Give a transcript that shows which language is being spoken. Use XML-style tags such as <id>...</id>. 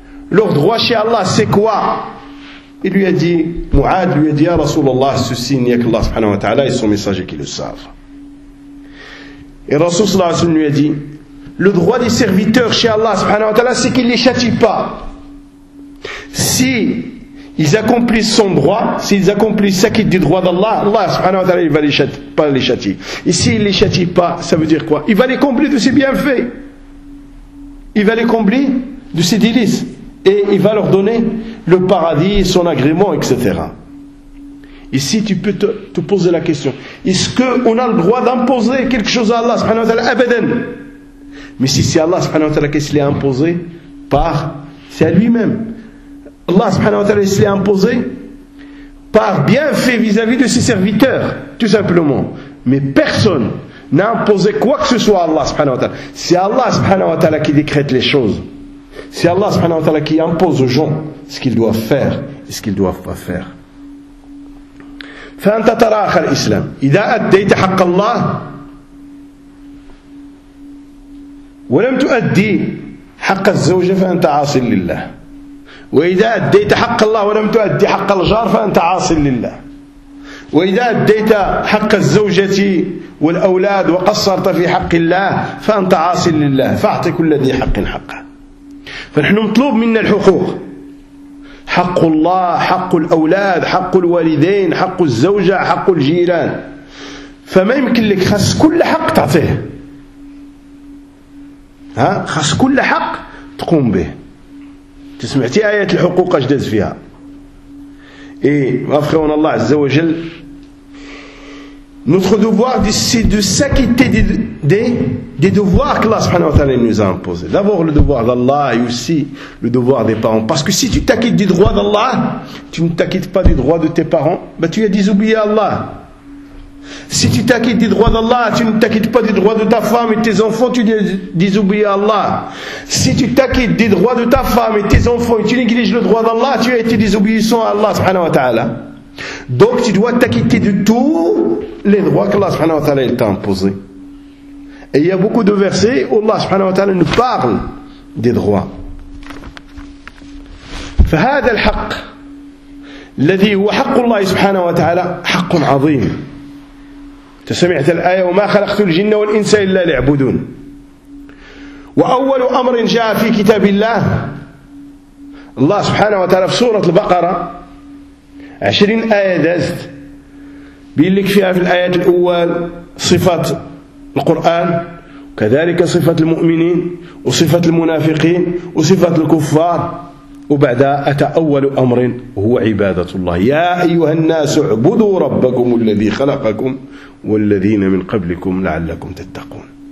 <fr>leur droit chez Allah c'est quoi il lui a dit Mu'ad lui a dit ya Rasulallah ceci n'y a que Allah subhanahu wa ta'ala et son messager qui le savent et Rasulallah lui a dit le droit des serviteurs chez Allah subhanahu wa ta'ala c'est qu'il ne les châtie pas si ils accomplissent son droit, s'ils accomplissent ce qui est du droit d'Allah, Allah subhanahu wa ta'ala, il va les châtier, pas les châtier. Et s'il ne les châtie pas, ça veut dire quoi? Il va les combler de ses bienfaits. Il va les combler de ses délices. Et il va leur donner le paradis, son agrément, etc. Ici, tu peux te poser la question. Est-ce qu'on a le droit d'imposer quelque chose à Allah subhanahu wa ta'ala? Abadan. Mais si c'est Allah subhanahu wa ta'ala qui se l'est imposé, par, c'est à lui-même. Allah subhanahu wa ta'ala se l'est imposé par bienfait vis-à-vis de ses serviteurs, tout simplement. Mais personne n'a imposé quoi que ce soit à Allah subhanahu wa ta'ala. C'est Allah subhanahu wa ta'ala qui décrète les choses. C'est Allah subhanahu wa ta'ala qui impose aux gens ce qu'ils doivent faire et ce qu'ils ne doivent pas faire.</fr> <ar>فأنت ترى أخ الإسلام إذا أديت حق الله ولم تؤدي حق الزوجة فأنت عاص لله وإذا أديت حق الله ولم تؤدي حق الجار فأنت عاص لله وإذا أديت حق الزوجة والأولاد وقصرت في حق الله فأنت عاص لله فأعطي كل ذي حق حقه فنحن مطلوب منا الحقوق حق الله حق الأولاد حق الوالدين حق الزوجة حق الجيران فما يمكن لك خص كل حق تعطيه ها خص كل حق تقوم به تسمعتي آية الحقوق أجدز فيها إيه أخونا الله عز وجل</ar> <fr>notre devoir c'est de s'acquitter des devoirs que Allah subhanahu wa ta'ala nous a imposés. D'abord le devoir d'Allah et aussi le devoir des parents. Parce que si tu t'acquittes du droit d'Allah, tu ne t'acquittes pas du droit de tes parents, ben tu as désobéi à Allah. Si tu t'acquittes du droit d'Allah, tu ne t'acquittes pas du droit de ta femme et de tes enfants, tu désobéis à Allah. Si tu t'acquittes du droit de ta femme et de tes enfants et tu négliges le droit d'Allah, tu as été désobéissant à Allah subhanahu wa ta'ala. Donc tu dois t'acquitter de tous les droits que Allah subhanahu wa ta'ala t'a imposés. Et il y a beaucoup de versets où Allah subhanahu wa ta'ala nous parle des droits.</fr> <ar>فهذا الحق الذي هو حق الله سبحانه وتعالى حق عظيم. Tu سمعت الآية وما خلقت الجن والإنس إلا ليعبدون. وأول أمر جاء في كتاب الله الله سبحانه وتعالى في سورة البقرة 20 آية دازت بيقول لك فيها في الآيات الأول صفة القرآن وكذلك صفة المؤمنين وصفة المنافقين وصفة الكفار وبعدها أتى أول أمر هو عبادة الله يا أيها الناس اعبدوا ربكم الذي خلقكم والذين من قبلكم لعلكم تتقون</ar>